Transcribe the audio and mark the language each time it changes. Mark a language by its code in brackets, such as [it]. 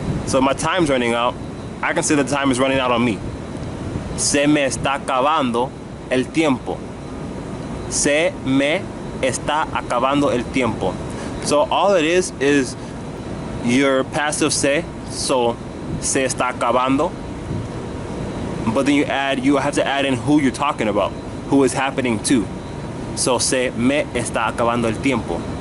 [en] So my time's running out. I can say the time is running out on me. [es] Se me está acabando el tiempo. Se me está acabando el tiempo. [en] So all it is your passive se, so [es] se está acabando. [en] But then you have to add in who you're talking about, who is happening to. [es] So se me está acabando el tiempo.